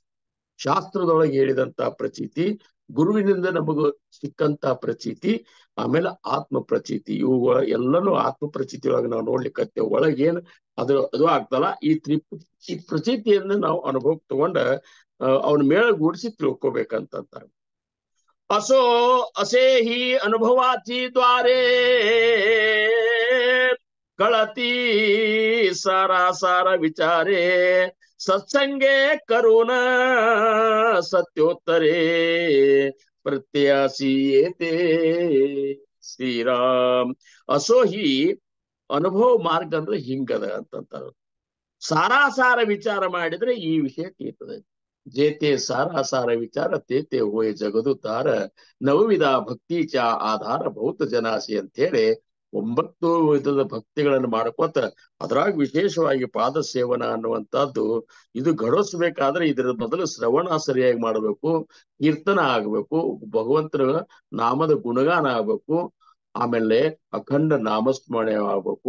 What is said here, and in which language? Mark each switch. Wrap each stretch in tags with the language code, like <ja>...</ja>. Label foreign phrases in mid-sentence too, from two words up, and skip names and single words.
<kn>ಶಾಸ್ತ್ರದೊಳಗೆ ಹೇಳಿದಂತ ಪ್ರಚೀತಿ, ಗುರುವಿನಿಂದ ನಮಗ ಸಿಕ್ಕಂತ ಪ್ರಚೀತಿ, ಆಮೇಲೆ ಆತ್ಮ ಪ್ರಚೀತಿ. ಇವುಗಳ ಎಲ್ಲನೂ ಆತ್ಮ ಪ್ರಚೀತಿ ಒಳಗೆ ನಾವು ನೋಡ್ಲಿಕ್ಕೆ ಒಳಗೇನು ಅದು ಆಗ್ತಲ್ಲ, ಈ ಪ್ರಚೀತಿಯನ್ನ ನಾವು ಅನುಭವಕ್ಕೆ ತಗೊಂಡ ಅವನ ಮೇಳಗೂಡಿಸಿ ತಿಳ್ಕೊಬೇಕಂತ.</kn> <mr>असो असे ही अनुभवाची द्वारे कळती सारा सारा विचारे सत्संगे करून सत्योत्तरे प्रत्याशी येते ಶ್ರೀರಾಮ್. असो ही</mr> <kn>ಅನುಭವ ಮಾರ್ಗ ಅಂದ್ರೆ ಹಿಂಗದ ಅಂತಂತಾರ. ಸಾರಾಸಾರ ವಿಚಾರ ಮಾಡಿದ್ರೆ ಈ ವಿಷಯ ತೀರ್ತದೆ.</kn> <mr>जेते सारासार विचार ते होय जगदुद्धार नवविध भक्तीच आधार बहुत जनासी</mr> <kn>ಅಂತ ಹೇಳಿ 9 ವಿಧದ ಭಕ್ತಿಗಳನ್ನು ಮಾಡ್ಕೋತ ಅದ್ರಾಗ ವಿಶೇಷವಾಗಿ ಪಾದ ಸೇವನ ಅನ್ನುವಂಥದ್ದು ಇದು ಗಳಿಸ್ಬೇಕಾದ್ರೆ ಇದರ ಮೊದಲು ಶ್ರವಣ ಸರಿಯಾಗಿ ಮಾಡಬೇಕು, ಕೀರ್ತನ ಆಗ್ಬೇಕು, ಭಗವಂತನ ನಾಮದ ಗುಣಗಾನ ಆಗ್ಬೇಕು, ಆಮೇಲೆ ಅಖಂಡ ನಾಮಸ್ಮರಣೆ ಆಗ್ಬೇಕು.</kn>